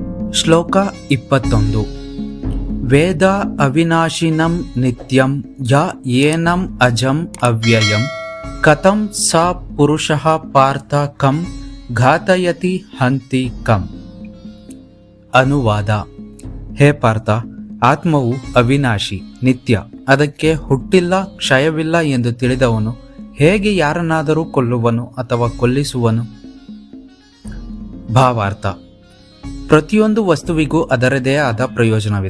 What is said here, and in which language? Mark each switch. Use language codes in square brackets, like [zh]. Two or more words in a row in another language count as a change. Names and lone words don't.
[kn] ಶ್ಲೋಕ 21. [sa] ವೇದ ಅವಿನಾಶಿನಂ ನಿತ್ಯಂ ಯ ಏನಂ ಅಜಂ ಅವ್ಯಯಂ ಕಥಂ ಸ ಪುರುಷಃ ಪಾರ್ಥ ಕಂ ಘಾತಯತಿ ಹಂತಿ ಕಂ. [kn] ಅನುವಾದ. ಹೇ ಪಾರ್ಥ, ಆತ್ಮವು ಅವಿನಾಶಿ, ನಿತ್ಯ, ಅದಕ್ಕೆ ಹುಟ್ಟಿಲ್ಲ, ಕ್ಷಯವಿಲ್ಲ ಎಂದು ತಿಳಿದವನು ಹೇಗೆ ಯಾರನ್ನಾದರೂ ಕೊಲ್ಲುವನು ಅಥವಾ ಕೊಲ್ಲಿಸುವನು? ಭಾವಾರ್ಥ. ಪ್ರತಿಯೊಂದು ವಸ್ತುವಿಗೂ ಅದರದೇ ಆದ ಪ್ರಯೋಜನವಿದೆ.